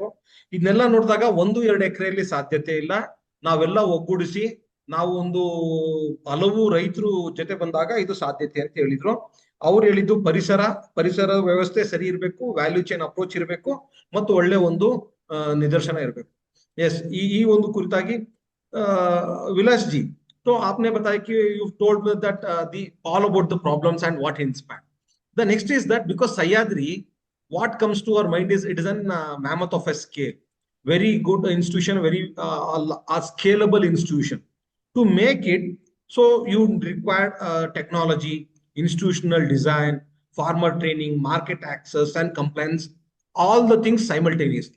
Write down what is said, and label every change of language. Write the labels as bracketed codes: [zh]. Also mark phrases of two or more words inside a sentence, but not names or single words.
[kn] ಇದನ್ನೆಲ್ಲ ನೋಡಿದಾಗ 1-2 ಎಕರೆಯಲ್ಲಿ ಸಾಧ್ಯತೆ ಇಲ್ಲ. ನಾವೆಲ್ಲ ಒಗ್ಗೂಡಿಸಿ ನಾವು ಒಂದು ಹಲವು ರೈತರು ಜೊತೆ ಬಂದಾಗ ಇದು ಸಾಧ್ಯತೆ ಅಂತ ಹೇಳಿದ್ರು. ಅವ್ರು ಹೇಳಿದ್ದು ಪರಿಸರ ವ್ಯವಸ್ಥೆ ಸರಿ ಇರಬೇಕು, [en] value chain approach [kn] ಇರಬೇಕು, ಮತ್ತು ಒಳ್ಳೆ ಒಂದು ನಿದರ್ಶನ ಇರಬೇಕು. ಎಸ್, ಈ ಒಂದು ಕುರಿತಾಗಿ ವಿಲಾಸ್ ಜಿ, [hi] तो आपने बताया कि [en] you've told me that all about the problems and what inspired. The next is that because Sahyadri, what comes to our mind is it is an mammoth of a scale, very good institution, very a scalable institution. To make it so, you require technology, institutional design, farmer training, market access, and compliance, all the things simultaneously.